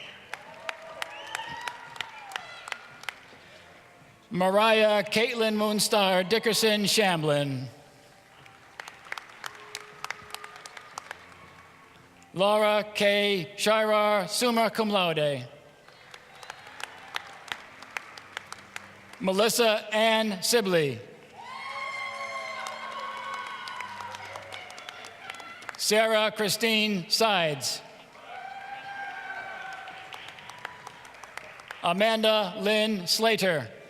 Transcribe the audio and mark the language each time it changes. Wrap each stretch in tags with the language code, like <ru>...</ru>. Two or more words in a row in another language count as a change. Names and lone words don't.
<en>Mariah Caitlin Moonstar Dickerson Shamblin. Laura K.</en> <la>Shirar, summa cum laude.</la> <en>Melissa Ann Sibley. Sarah Christine Sides. Amanda Lynn Slater.</en>